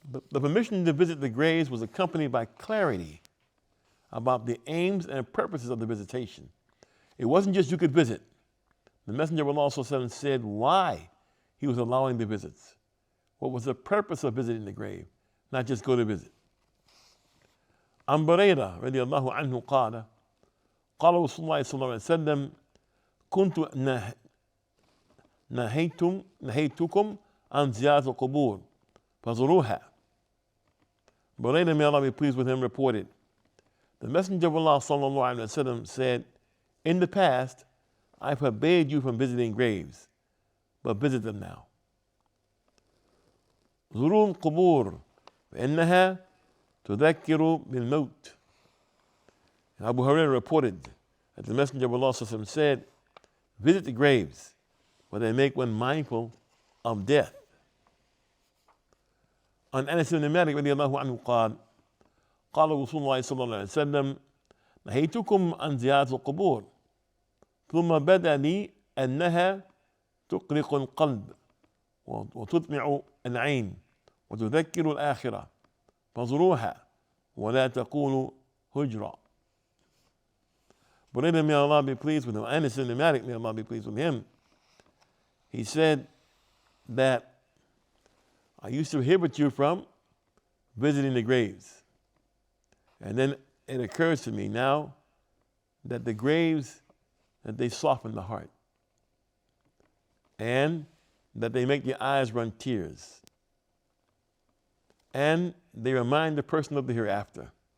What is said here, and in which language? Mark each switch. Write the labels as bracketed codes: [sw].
[en] The permission to visit the graves was accompanied by clarity about the aims and purposes of the visitation. It wasn't just you could visit. The Messenger of Allah ﷺ said why he was allowing the visits. What was the purpose of visiting the grave? Not just go to visit. [ar] عن بريرة رضي الله عنه قال قال رسول الله صلى الله عليه وسلم كنت نهيتكم عن زيارة القبور فزوروها. [en] Buraida, may Allah be pleased with him, reported, the Messenger of Allah sallallahu alaihi wasallam said, in the past, I forbade you from visiting graves, but visit them now. [ar] زوروا القبور فإنها تذكر بالموت. [en] Abu Hurairah reported that the Messenger of Allah sallallahu alaihi wasallam said, visit the graves, for they make one mindful of death. [ar] عن أنس بن مالك رضي الله عنه قال قال رسول الله صلى الله عليه وسلم نهيتكم عن زيارة القبور ثم بدا لي أنها تقلق القلب وتطمع العين وتذكر الآخرة فزوروها ولا تقولوا هجرا. [en] Buraida, may Allah be pleased with him, Anas ibn Malik, may Allah be pleased with him, he said that I used to prohibit you from visiting the graves. And then it occurs to me now that the graves, that they soften the heart and that they make your eyes run tears and they remind the person of the hereafter.